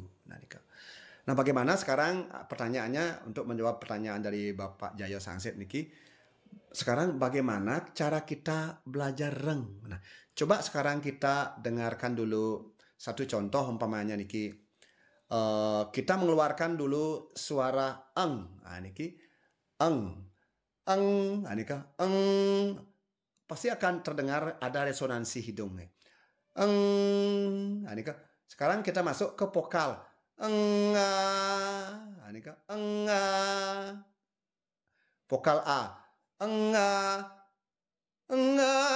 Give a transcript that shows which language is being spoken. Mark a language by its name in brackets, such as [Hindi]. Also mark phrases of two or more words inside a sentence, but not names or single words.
[Indonesian] Nah, bagaimana sekarang pertanyaannya untuk menjawab pertanyaan dari Bapak Jayo Sangsit niki? Sekarang bagaimana cara kita belajar reng? Nah, coba sekarang kita dengarkan dulu satu contoh umpamanya niki. Kita mengeluarkan dulu suara eng. Nah, niki eng. Eng, nah, nika eng. Pasti akan terdengar ada resonansi hidung nih. Eng, nah, nika. Sekarang kita masuk ke vokal. Enga, nah, nika enga. Vokal A. Enga, enga.